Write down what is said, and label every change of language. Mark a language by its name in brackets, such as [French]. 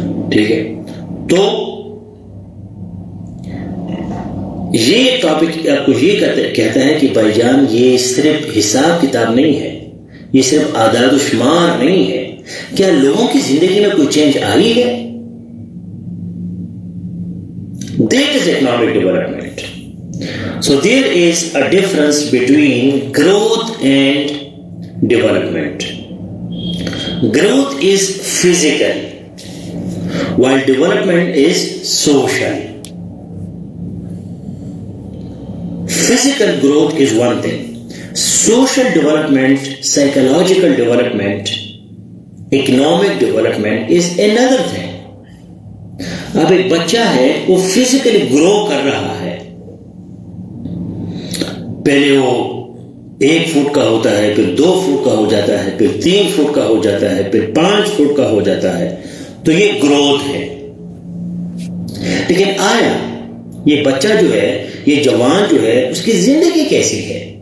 [Hindi] ठीक है, तो ये टॉपिक आपको ये कहता है कि भाईजान ये सिर्फ हिसाब किताब नहीं है, ये सिर्फ आदाद शुमार नहीं है. क्या लोगों की जिंदगी में कोई चेंज आई है? [English] That is economic development. So there is a difference between growth and development. Growth is physical, while development is social. Physical growth is one thing. Social development, psychological development, economic development is another thing. [Hindi] अब एक बच्चा है वो physically grow कर रहा है. पहले वो 1 फुट का होता है, फिर 2 फुट का हो जाता है, फिर 3 फुट का हो जाता है, फिर 5 फुट का हो जाता है. तो ये ग्रोथ है. लेकिन आया ये बच्चा जो है, ये जवान जो है, उसकी जिंदगी कैसी है?